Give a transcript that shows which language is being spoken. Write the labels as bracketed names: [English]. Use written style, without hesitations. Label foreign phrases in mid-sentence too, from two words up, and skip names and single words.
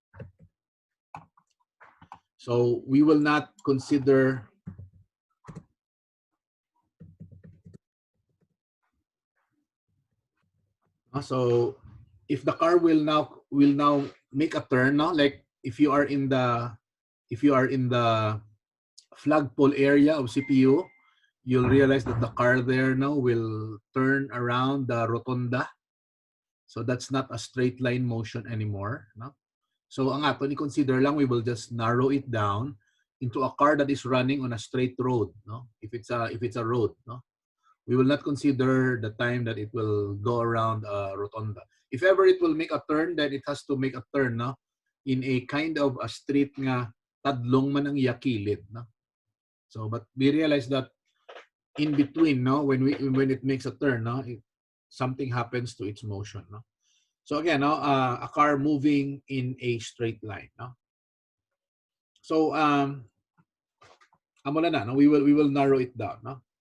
[English] So we will not consider so if the car will now make a turn, no, like if you are in the flagpole area of CPU, you'll realize that the car there now will turn around the rotunda. So that's not a straight line motion anymore. [Hiligaynon] No? So ang aton i-consider lang, [English] we will just narrow it down into a car that is running on a straight road. No? If it's a road, no? We will not consider the time that it will go around a rotunda. If ever it will make a turn, then it has to make a turn, no? In a kind of a street [Hiligaynon] nga tadlong man ang yakilid, [English] no? So, but we realize that in between, no, when it makes a turn, no, something happens to its motion, no. So again, no, a car moving in a straight line, no. So [Hiligaynon] amula na, [English] no, we will narrow it down, no.